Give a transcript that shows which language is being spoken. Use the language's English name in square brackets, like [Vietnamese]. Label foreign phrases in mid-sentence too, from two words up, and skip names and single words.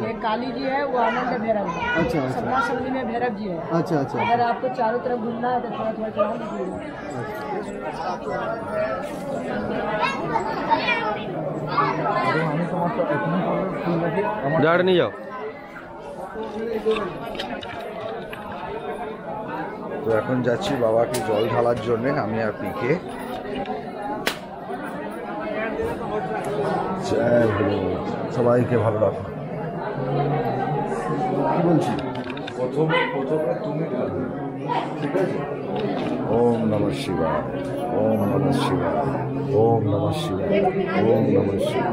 [Hindi] ये काली जी है, वो आनंद भैरव है। अच्छा अच्छा सपना शक्ति में भैरव जी है। अच्छा अच्छा अगर आपको चारों तरफ घूमना है तो थोड़ा थोड़ा चढ़ा दीजिएगा। झाड़ नहीं जाओ। [Bangla] তো এখন যাচ্ছি বাবাকে জল ঢালার জন্য, আমি আর পিকে। [Hindi] जय भोले, [Bangla] সবাইকে ভালো রাখো। কি বলছি? প্রথমে তুমি ঢালবে, ঠিক আছে? [Sanskrit] ॐ नमः शिवाय, ॐ नमः शिवाय, ॐ नमः शिवाय, ॐ नमः शिवाय।